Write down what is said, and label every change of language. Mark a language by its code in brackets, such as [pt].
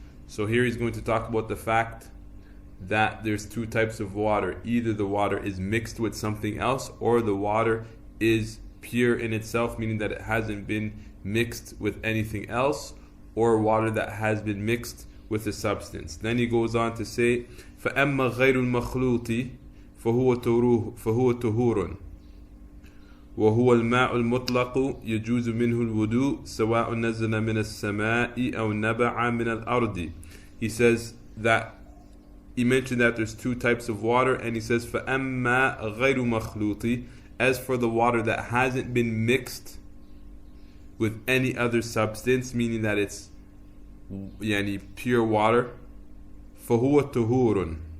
[en] So here he's going to talk about the fact that there's two types of water. Either the water is mixed with something else, or the water is pure in itself, meaning that it hasn't been mixed with anything else, or water that has been mixed with a substance. Then he goes on to say [ar] فَأَمَّا غَيْرُ الْمَخْلُوطِ فهو طهور وهو الماء المطلق يجوز منه الوضوء سواء نزل من السماء أو نبع من الأرض. [en] He says that he mentioned that there's two types of water, and he says [ar] فَأَمَّا غَيْرُ مَخْلُوطِ, [en] as for the water that hasn't been mixed with any other substance, meaning that it's yani pure water, [ar] فَهُوَ طهور.